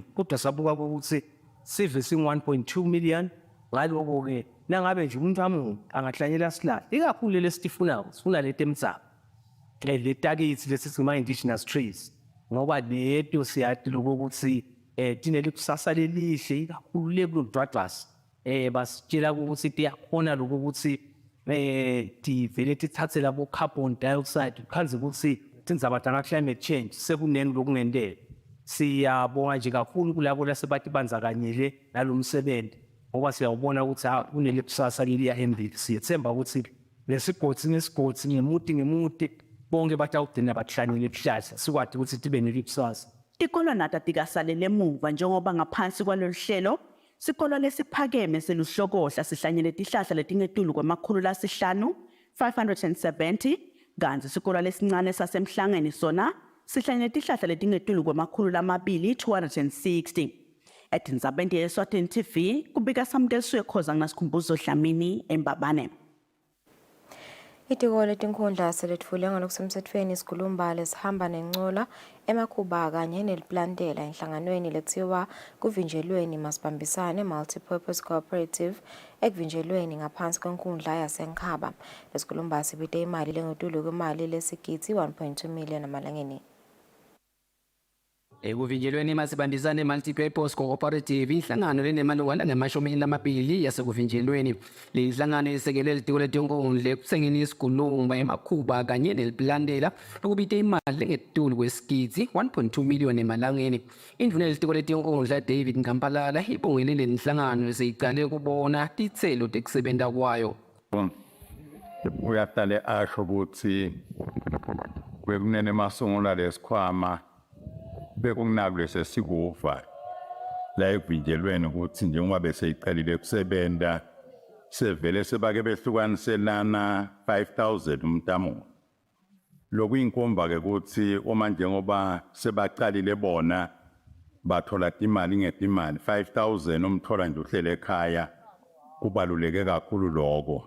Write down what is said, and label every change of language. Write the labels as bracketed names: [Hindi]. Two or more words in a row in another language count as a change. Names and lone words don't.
[Swati] kodwa sabuka ukuthi sive sing 1.2 million ngaloko ke nangabe nje umuntu angahlanyela sihlahla ikakhulu lesifuna leti emtsaba letakithi lesisima [English] indigenous trees [Swati] ngoba leto siyathi lokuthi tinelikusasa lelihle ikakhulu lekudwadwas basitshela ukuthi tiyakhona lokuthi tivele tithathe labo [English] carbon dioxide [Swati] khanze ukuthi tindzaba tanga [English] climate change [Swati] sekuneni lokungendele. Siyabonga nje kakhulu kulabo lasebatibandakanyele nalomsebenzi ngoba siyawubona ukuthi kunelikusasa leliya embili. Siyethemba ukuthi lesigodi nesigodi ngemuti bonke batawugcina bahlanyele izihlahla sikwazi ukuthi tibe nelikusasa. Tikolo nata tikasalele emuva njengoba ngaphansi kwalolu hlelo sikolo lesiphakeme seluhlokohla sihlanyele tihlahla letingetulu kwamakhulu lasihlanu 570 kanti sikolo lesincane sasemhlangeni sona sihlanyele tihlahla letingetulu kwamakhulu lamabili 260. Etindzabeni ye-Eswatini TV kubika samkelisiwe khoza nginasikhumbuzo Dlamini eMbabane. Itiko letinkhundla seletfule ngalokusemtsetfweni isikhulumba lesihamba nencola emakhuba kanye neliplantela enhlanganweni lethiwa kuvinjelweni masibambisane multi-purpose cooperative ekuvinjelweni ngaphansi kwenkhundla yasenkhaba. Lesikhulumba sibite imali lengetulu kwemali lesigidzi 1.2 million amalangeni. Ekuvinjelweni masibambisane multi-purpose cooperative inhlangano lenemalungana ne-20 yasekuvinjelweni. Le nhlangano isekele litiko letenkundla ekusengeni isikhuluma emakhuba kanye nelilandela ukubita imali engetulu kwesigidi 1.2 million emalangeni. Indvuna yelitiko letenkundla David Nkambalala ibongele le nhlangano seyiqale kubona titselo tekusebenta kwayo. Uyaqale asho ukuthi bekunene masungula lesikhwama bekunakule sesikuva la evinjelweni ukuthi njengoba beseyiqalile ukusebenza sevele sebake behlukaniselana 5,000 umntamo. Lokuyinkomba ke ukuthi uma njengoba sebaqalile bona bathola imali ngetimali 5,000 umthola nje uhlele ekhaya kubaluleke kakhulu lokho.